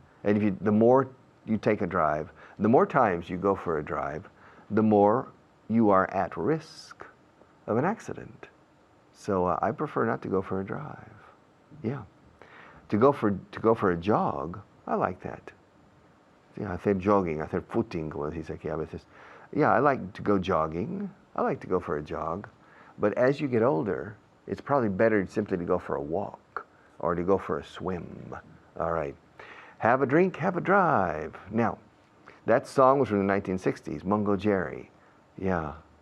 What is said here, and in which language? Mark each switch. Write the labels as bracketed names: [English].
[English] And the more you take a drive, the more times you go for a drive, the more you are at risk of an accident. So I prefer not to go for a drive. Yeah. To go for a jog, I like that. [Spanish] Yeah, hacer jogging, hacer footing, como se dice aquí a veces. [English] Yeah, I like to go jogging. I like to go for a jog. But as you get older, it's probably better simply to go for a walk or to go for a swim. All right. Have a drink, have a drive. Now, that song was from the 1960s, Mungo Jerry. Yeah.